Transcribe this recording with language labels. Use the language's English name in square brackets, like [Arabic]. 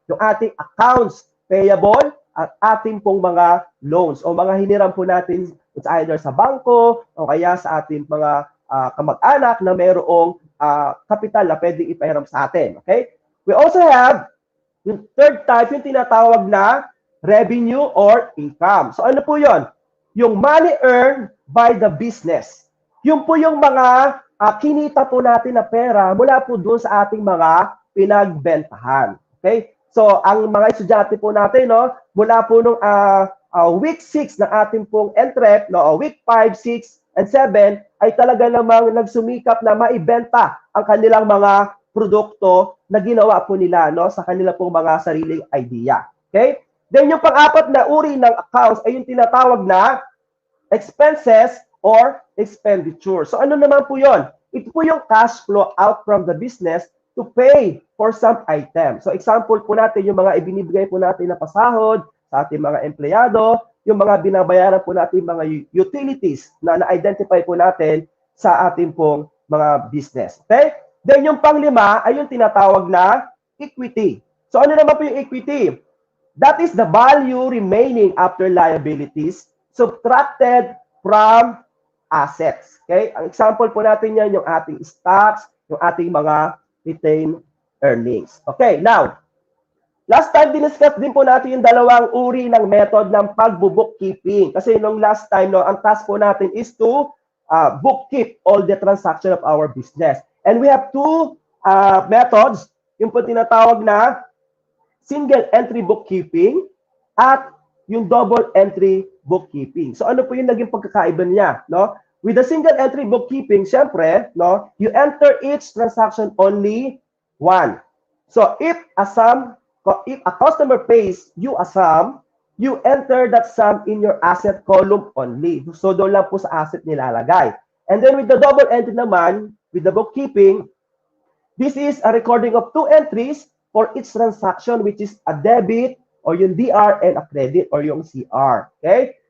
[Filipino] Yung ating accounts payable at ating pong mga loans o mga hiniram po natin, it's either sa bangko o kaya sa ating mga kamag-anak na mayroong kapital na pwedeng ipahiram sa atin. Okay? [English] We also have yung third type, [Filipino] yung tinatawag na [English] revenue or income. So [Filipino] ano po yon? [English] Yung money earned by the business. [Filipino] Yung po yung mga kinita po natin na pera mula po doon sa ating mga pinagbentahan. Okay? So, ang mga estudyante po natin, no, mula po nung week 6 ng ating pong entrep, no, week 5, 6, and 7, ay talaga namang nagsumikap na maibenta ang kanilang mga produkto na ginawa po nila, no, sa kanila pong mga sariling idea. Okay? Then, yung pang-apat na uri ng accounts ay yung tinatawag na expenses or expenditure. So, ano naman po yon? Ito po yung [English] cash flow out from the business to pay for some item. [Filipino] So example po natin yung mga ibinibigay po natin na pasahod sa ating mga empleyado, yung mga binabayaran po natin mga utilities na na-identify po natin sa ating pong mga business. Okay? Then yung panglima ay yung tinatawag na equity. So ano naman po yung equity? [English] That is the value remaining after liabilities subtracted from assets. [Filipino] Okay? Ang example po natin yan yung ating stocks, yung ating mga retained earnings. Okay, now, last time diniscuss din po natin yung dalawang uri ng method ng pagbo-bookkeeping. [English] Kasi nung last time, no, [Filipino] ang task po natin [English] is to bookkeep all the transaction of our business. And we have two methods, [Filipino] yung po tinatawag na [English] single entry bookkeeping at yung double entry bookkeeping. [Filipino] So ano po yung naging pagkakaiba niya, no? [English] With the single entry bookkeeping, syempre, no, you enter each transaction only one. So if a customer pays you a sum, you enter that sum in your asset column only. [Filipino] So doon lang po sa asset nilalagay. [English] And then with the double entry naman, with the bookkeeping, this is a recording of 2 entries for each transaction, which is a debit or yung DR and a credit or yung CR. Okay?